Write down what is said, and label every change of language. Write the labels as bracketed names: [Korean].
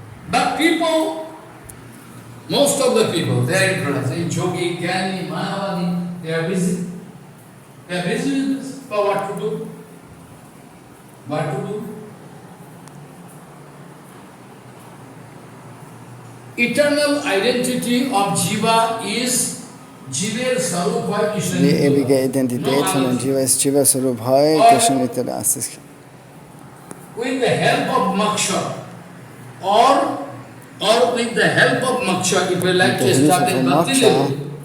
[English] But people, most of the people, they are interested in Jogi, Gyani, Mayavadi, they are busy. They are busy with this. But what to do? What to do? Eternal identity of Jiva is [German] Die ewige Identität von dem Jiva ist [Bangla] Jiva Sarup Hai, Krishna Nityadas. [English] With the help of moksha, or with the help of moksha, if we like to establish Bhakti-Devi.